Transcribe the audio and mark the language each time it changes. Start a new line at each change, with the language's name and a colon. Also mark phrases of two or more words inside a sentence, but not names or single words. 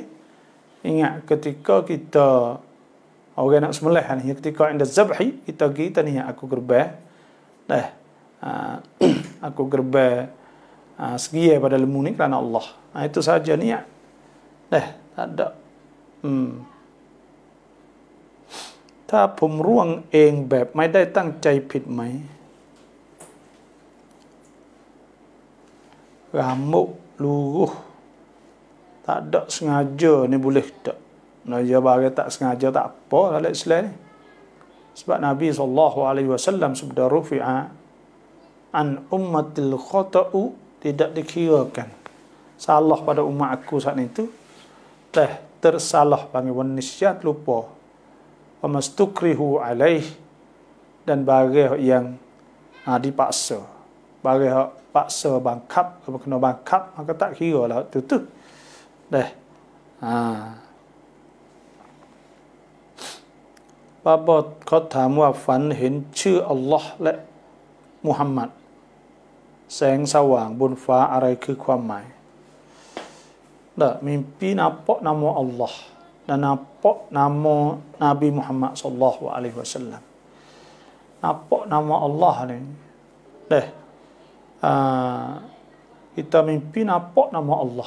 Malay: Ingat ketika kita orang nak sembelih ni, ketika ada zabhi, kita ni aku kurban. Aku kurban segia pada lembu ni kerana Allah. Itu saja niat. Tak ada.
Thai: ถ้าผมร่วงเองแบบไม่ได้ตั้งใจผิดไหม
Malay: Rambut luruh tak ada sengaja ni boleh tak? Dia bagi tak sengaja tak apa dalam Islam ni. Sebab Nabi SAW sabda
Arabic: رفع عن أمتي الخطأ,
Malay: tidak dikirakan salah pada umat aku saat itu. Tersalah panggil wanisyat lupa.
Arabic: وما استكرهوا عليه,
Malay: dan bagi yang dipaksa. Bagi paksa bangkap, kena bangkap, maka tak kira lah tu.
Thai: Baba เขาถามว่าฝันเห็นชื่ออัลลอฮ์และมุฮัมมัดแสงสว่างบนฟ้าอะไรคือความหมาย
Malay: mimpi nampak nama Allah dan nampak nama Nabi Muhammad
Arabic: صلى الله عليه وسلم.
Malay: Nampak nama Allah ni. Kita mimpi nampak nama Allah.